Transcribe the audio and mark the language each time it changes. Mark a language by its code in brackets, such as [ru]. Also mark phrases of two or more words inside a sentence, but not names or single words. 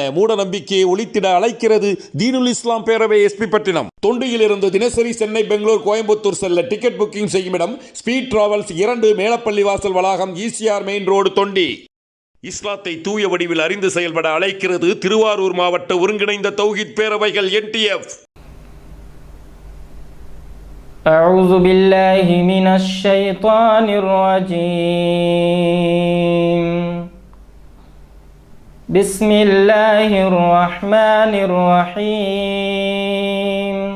[ta] மூட நம்பிக்கையை ஒழித்திட அழைக்கிறது தீனுல் இஸ்லாம் பேரவை, SP பட்டினம். தொண்டியிலிருந்து தினசரி சென்னை, பெங்களூர், கோயம்புத்தூர் செல்ல [en] ticket booking [ta] செய்யும் இடம் ஸ்பீட் டிராவல்ஸ் 2, மேலப்பள்ளி வாசல் வளாகம், ECR [en] main road, [ta] தொண்டி. இஸ்லாத்தை தூய வடிவில் அறிந்து செயல்பட அழைக்கிறது திருவாரூர் மாவட்ட ஒருங்கிணைந்த தௌஹீத் பேரவைகள், NTF. [ar] أعوذ بالله من الشيطان الرجيم. بسم الله الرحمن الرحيم.